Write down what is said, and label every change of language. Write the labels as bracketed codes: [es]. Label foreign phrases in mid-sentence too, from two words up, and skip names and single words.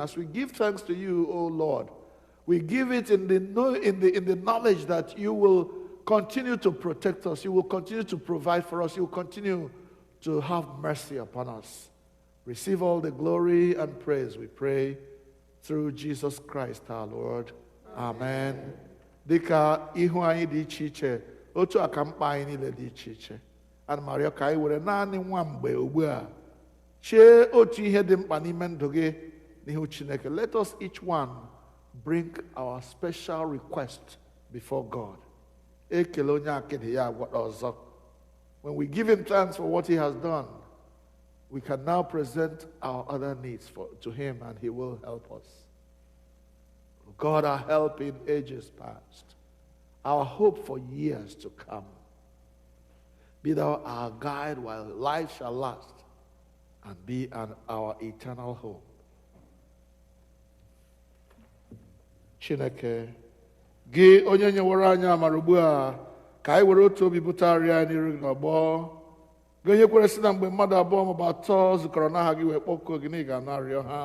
[en] As we give thanks to you, O Lord, we give it in the knowledge that you will continue to protect us. You will continue to provide for us. You will continue to have mercy upon us. Receive all the glory and praise, we pray, through Jesus Christ our Lord. Amen. [ig] Dịka ihu anyị dị iche iche, otu aka mkpa anyị niile dị iche iche. Ana m arịọ ka anyị were naanị nwa mgbe ugbu a chee otu ihe dị mkpa n'ime ndụ gị n'ihu Chineke. [en] Let us each one bring our special request before God. [ig] Ekele onye akịdị ya agwọta ọzọ. [en] When we give him thanks for what he has done, we can now present our other needs to him, and he will help us. God, our help in ages past, our hope for years to come. Be thou our guide while life shall last, and be our eternal home. [ig] Chineke, gị onye nyewere anyị amara ugbu a, ka anyị were otu obi butarịa n'iru gị n'ọgbọ. Gị onye kwere sị na mgbe mmadụ abụọ maọbụ atọ zukọrọ n'aha gị wee kpọkuo gị na ị ga-anụ arịọ ha.